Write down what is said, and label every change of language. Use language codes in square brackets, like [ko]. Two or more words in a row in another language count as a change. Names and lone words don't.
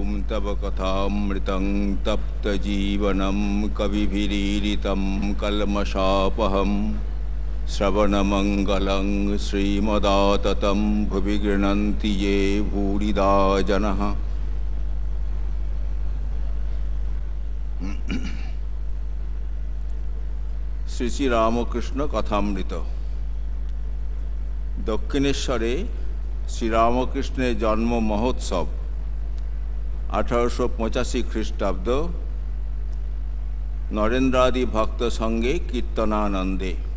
[sa] तव कथामृतं तप्तजीवनं कविभिरीडितं कल्मषापहं श्रवणमङ्गलं श्रीमदाततं भुवि गृह्णन्ति ये भूरिदा जनः। [bn] শ্রী শ্রী রামকৃষ্ণ কথামৃত। দক্ষিণেশ্বরে শ্রীরামকৃষ্ণের জন্ম মহোৎসব 1885 খ্রিস্টাব্দ নরেন্দ্রাদি ভক্ত সঙ্গে কীর্তনানন্দে।